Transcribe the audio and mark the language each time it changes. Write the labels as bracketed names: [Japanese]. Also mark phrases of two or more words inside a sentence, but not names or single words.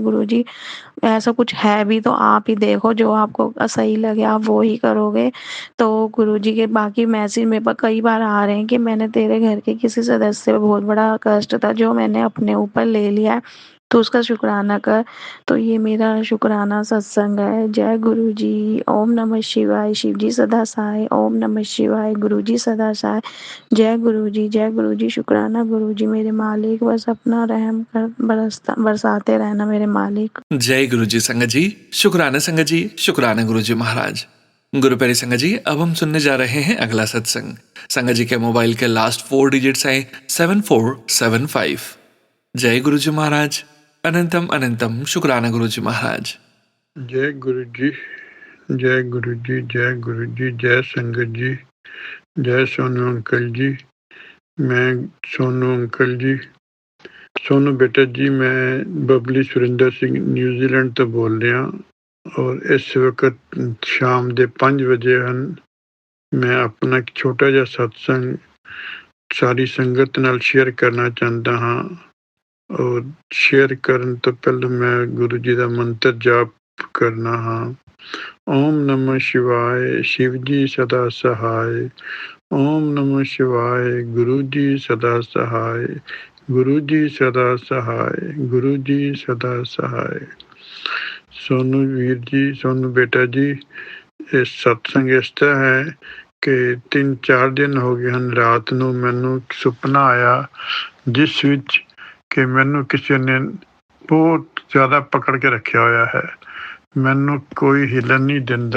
[Hindi] गुरुजी ऐसा कुछ है भी तो आप ही देखो, जो आपको सही लगे आप वो ही करोगे। तो गुरुजी के बाकी मैसेज मेरे पास कई बार आ रहे हैं कि मैंने तेरे घर के किसी सदस्य पे बहुत बड़ा कष्ट था जो मैंने अपने ऊपर ले लिया है। तो उसका शुक्राना कर। तो ये मेरा शुक्राना सत्संग है। जय गुरु जी। ओम नमः शिवाय। शिव जी सदा सहाय। ओम नमः शिवाय। गुरु जी सदा सहाय। जय गुरु जी, जय गुरु जी। शुक्राना गुरु जी मेरे मालिक, बस अपना रहम कर बरसाते रहना मेरे मालिक। जय गुरु जी संगत जी। शुक्राना संगत जी, शुक्राना गुरु जी महाराज। गुरु प्यारे संगत जी, अब हम सुनने जा रहे हैं अगला सत्संग। संगत जी के मोबाइल के लास्ट 4 डिजिट्स हैं 7475। जय गुरु जी महाराज। अनंतम अनंतम शुक्राना गुरु जी महाराज। जय गुरु जी, जय गुरु जी, जय गुरु जी, जय संगत जी, जय सोनू अंकल जी। मैं सोनू अंकल जी, सोनू बेटा जी, मैं बबली सुरिंदर सिंह न्यूजीलैंड तो बोल रहा और इस वक्त शाम [Punjabi] ਦੇ 5 ਵਜੇ ਹਨ। ਮੈਂ ਆਪਣਾ ਇੱਕ ਛੋਟਾ ਜਿਹਾ ਸਤਸੰਗ ਸਾਰੀ ਸੰਗਤ ਨਾਲ ਸ਼ੇਅਰ ਕਰਨਾ ਚਾਹੁੰਦਾ ਹਾਂ। ਔਰ ਸ਼ੇਅਰ ਕਰਨ ਤੋਂ ਪਹਿਲਾਂ ਮੈਂ ਗੁਰੂ ਜੀ ਦਾ ਮੰਤਰ ਜਾਪ ਕਰਨਾ ਹਾਂ। [Hindi] ਓਮ ਨਮः शिवाय। शिव जी सदा सहाय। ओम नमः शिवाय। गुरु जी सदा सहाय। गुरु जी सदा सहाय। गुरु जी सदा सहाय। सोनू वीर जी, सोनू बेटा जी, [Punjabi] ਇਹ ਸਤਸੰਗ ਇਸ ਤਰ੍ਹਾਂ ਹੈ ਕਿ 3-4 ਦਿਨ ਹੋ ਗਏ ਹਨ। ਰਾਤ ਨੂੰ ਮੈਨੂੰ ਇੱਕ ਸੁਪਨਾ ਆਇਆ ਜਿਸ ਵਿੱਚ ਕਿ ਮੈਨੂੰ ਕਿਸੇ ਨੇ ਬਹੁਤ ਜ਼ਿਆਦਾ ਪਕੜ ਕੇ ਰੱਖਿਆ ਹੋਇਆ ਹੈ। ਮੈਨੂੰ ਕੋਈ ਹਿੱਲਣ ਨਹੀਂ ਦਿੰਦਾ।